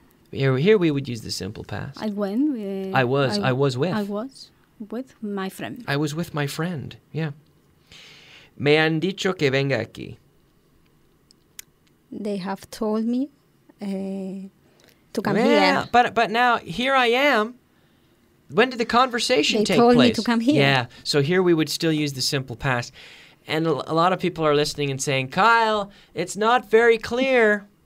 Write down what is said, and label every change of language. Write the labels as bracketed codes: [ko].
[en] Here we would use the simple past. I went with... I was with. I was with my friend. I was with my friend, yeah. [es] Me han dicho que venga aquí. [en] They have told me to come Yeah, here. but now here I am. When did the conversation take place? They told me to come here. Yeah, so here we would still use the simple past. And a lot of people are listening and saying, Kyle, it's not very clear.